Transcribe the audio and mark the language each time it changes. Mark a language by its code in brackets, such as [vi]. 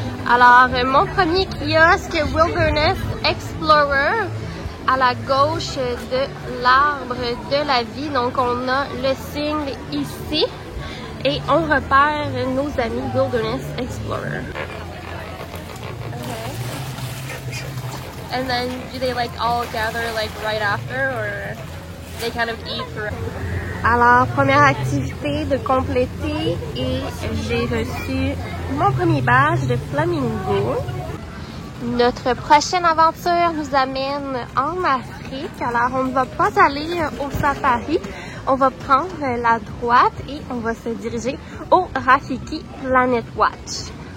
[fr] Alors, mon premier kiosque Wilderness Explorer à la gauche de l'arbre de la vie. Donc, on a le signe ici et on repère nos amis Wilderness Explorer. Okay. [en] And then, do they like all gather like right after or they kind of eat through? [fr] Alors, première activité de compléter et j'ai reçu mon premier badge de flamingo. Notre prochaine aventure nous amène en Afrique. Alors, on ne va pas aller au safari. On va prendre la droite et on va se diriger au Rafiki Planet Watch.